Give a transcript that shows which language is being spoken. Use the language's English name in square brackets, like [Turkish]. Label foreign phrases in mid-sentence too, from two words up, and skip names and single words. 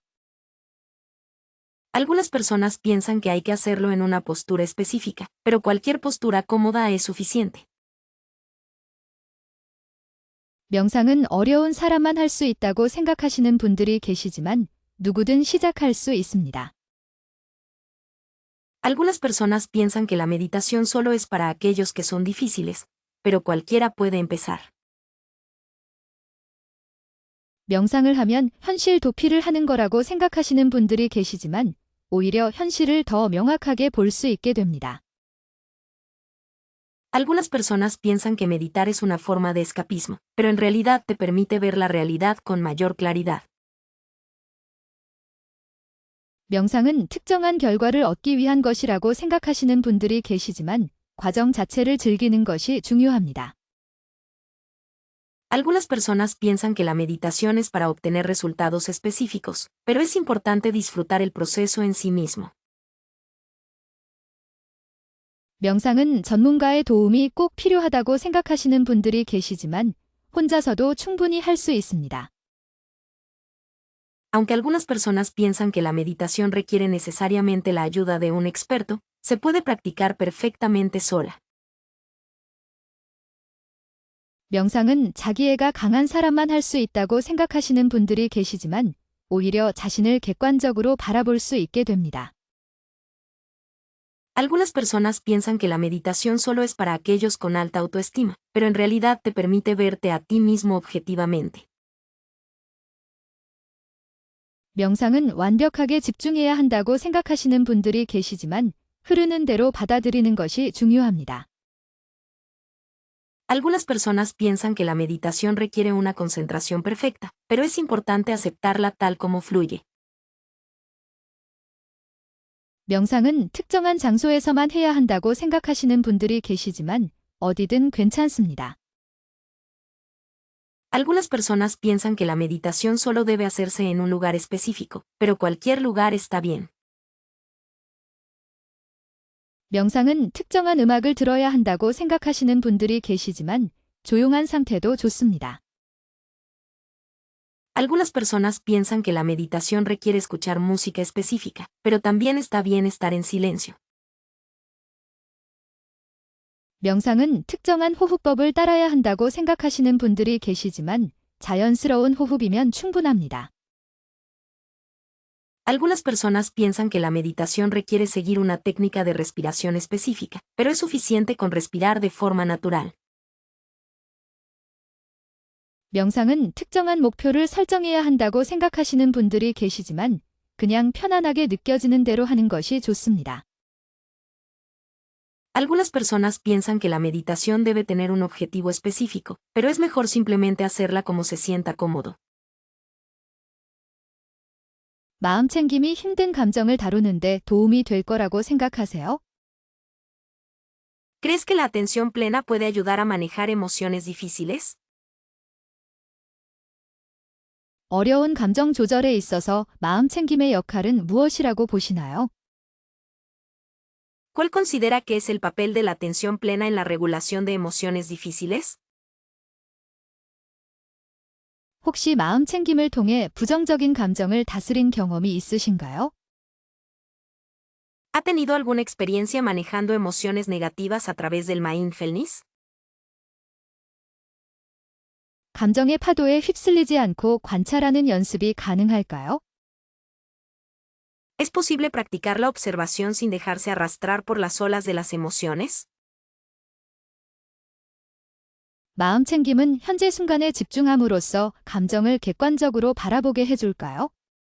[Spanish] Algunas personas piensan que hay que hacerlo en una postura específica, pero cualquier postura cómoda es suficiente. [Korean] 명상은 어려운 사람만 할 수 있다고 생각하시는 분들이 계시지만 누구든 시작할 수 있습니다. [Spanish] Algunas personas piensan que la meditación solo es para aquellos que son difíciles, pero cualquiera puede empezar. [Korean] 명상을 하면 현실 도피를 하는 거라고 생각하시는 분들이 계시지만 오히려 현실을 더 명확하게 볼 수 있게 됩니다. [Spanish] Algunas personas piensan que meditar es una forma de escapismo, pero en realidad te permite ver la realidad con mayor claridad. [Korean] 명상은 특정한 결과를 얻기 위한 것이라고 생각하시는 분들이 계시지만 과정 자체를 즐기는 것이 중요합니다. [Spanish] Algunas personas piensan que la meditación es para obtener resultados específicos, pero es importante disfrutar el proceso en sí mismo. [Korean] 명상은 전문가의 도움이 꼭 필요하다고 생각하시는 분들이 계시지만 혼자서도 충분히 할 수 있습니다. [Spanish] Aunque algunas personas piensan que la meditación requiere necesariamente la ayuda de un experto, se puede practicar perfectamente sola. [Korean] 명상은 자기애가 강한 사람만 할 수 있다고 생각하시는 분들이 계시지만 오히려 자신을 객관적으로 바라볼 수 있게 됩니다. [Spanish] Algunas personas piensan que la meditación solo es para aquellos con alta autoestima, pero en realidad te permite verte a ti mismo objetivamente. [Korean] 명상은 완벽하게 집중해야 한다고 생각하시는 분들이 계시지만 흐르는 대로 받아들이는 것이 중요합니다. [Spanish] Algunas personas piensan que la meditación requiere una concentración perfecta, pero es importante aceptarla tal como fluye. [Korean] 명상은 특정한 장소에서만 해야 한다고 생각하시는 분들이 계시지만 어디든 괜찮습니다. [Spanish] Algunas personas piensan que la meditación solo debe hacerse en un lugar específico, pero cualquier lugar está bien. [Korean] 명상은 특정한 음악을 들어야 한다고 생각하시는 분들이 계시지만 조용한 상태도 좋습니다. [Spanish] Algunas personas piensan que la meditación requiere escuchar música específica, pero también está bien estar en silencio. [Korean] 명상은 특정한 호흡법을 따라야 한다고 생각하시는 분들이 계시지만 자연스러운 호흡이면 충분합니다. [Spanish] Algunas personas piensan que la meditación requiere seguir una técnica de respiración específica, pero es suficiente con respirar de forma natural. [Korean] 명상은 특정한 목표를 설정해야 한다고 생각하시는 분들이 계시지만 그냥 편안하게 느껴지는 대로 하는 것이 좋습니다. [Spanish] Algunas personas piensan que la meditación debe tener un objetivo específico, pero es mejor simplemente hacerla como se sienta cómodo. [Korean] 마음챙김이 힘든 감정을 다루는데 도움이 될 거라고 생각하세요? [Spanish] ¿Crees que la atención plena puede ayudar a manejar emociones difíciles? [Korean] 어려운 감정 조절에 있어서 마음챙김의 역할은 무엇이라고 보시나요? [Spanish] ¿Cuál considera que es el papel de la atención plena en la regulación de emociones difíciles? [Korean] 혹시 마음챙김을 통해 부정적인 감정을 다스린 경험이 있으신가요? [Spanish] ¿Ha tenido alguna experiencia manejando emociones negativas a través del mindfulness? [Korean] 감정의 파도에 휩쓸리지 않고 관찰하는 연습이 가능할까요? [Spanish] ¿Es posible practicar la observación sin dejarse arrastrar por las olas de las emociones? [Korean] 마음챙김은 현재 순간에 집중함으로써 감정을 객관적으로 바라보게 해줄까요?